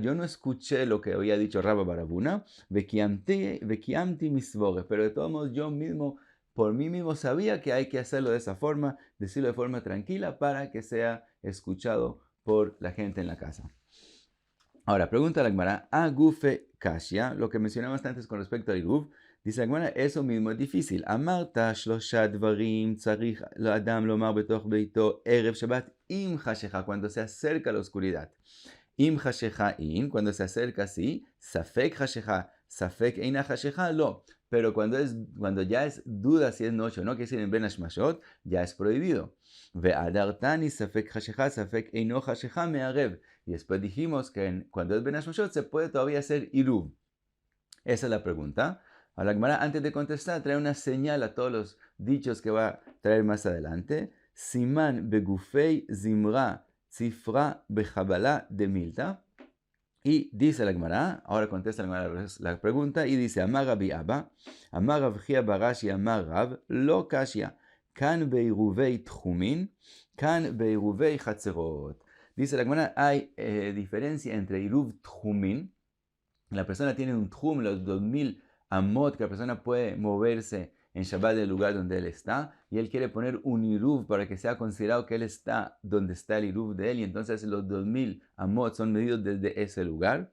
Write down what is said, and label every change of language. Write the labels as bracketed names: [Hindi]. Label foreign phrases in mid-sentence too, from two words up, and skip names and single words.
[Spanish] Yo no escuché lo que había dicho Rabbe Barabuna, [Hebrew] וקיימתי מסברא, [Spanish] pero de todos modos yo mismo, por mí mismo sabía que hay que hacerlo de esa forma, decirlo de forma tranquila para que sea escuchado por la gente en la casa. Ahora, pregunta la Gemara, [Aramaic] אגופה קשיא, [Spanish] lo que mencionamos antes con respecto al Iruv, dice la Gemara, eso mismo es difícil. [Hebrew] אמרת שלשה דברים צריך לאדם לומר בתוך ביתו ערב שבת עם חשכה, [Spanish] cuando se acerca la oscuridad. [Hebrew] עם חשכה אין, [Spanish] cuando se acerca así, [Hebrew] ספק חשכה ספק אינה חשכה, lo. [Spanish] Pero cuando ya es duda si es noche o no, que decir en [Hebrew] בין השמשות, [Spanish] ya es prohibido. [Hebrew] ואהדרתני ספק חשכה ספק אינו חשכה מערב. [Spanish] Y después dijimos que cuando es [Hebrew] בין השמשות [Spanish] se puede todavía hacer Iruv. Esa es la pregunta. Ahora la Gemara, antes de contestar, trae una señal a todos los dichos que va a traer más adelante. [Aramaic] סימן בגופי זמרא ציפרא בחבלא דמילתא. [Spanish] Y dice la Gemara, ahora contesta la Gemara la pregunta, y dice, [Aramaic] אמר רבי אבא אמר רב חייא בר אשי אמר רב, לא קשיא כאן בעירובי תחומין כאן בעירובי חצירות. [Spanish] Dice la Gemara, hay diferencia entre [Hebrew] עירוב תחומין, [Spanish] la persona tiene un Tchum, los 2000 amot que la persona puede moverse en Shabbat del lugar donde él está, y él quiere poner un Iruv para que sea considerado que él está donde está el Iruv de él, y entonces los 2000 amot son medidos desde ese lugar.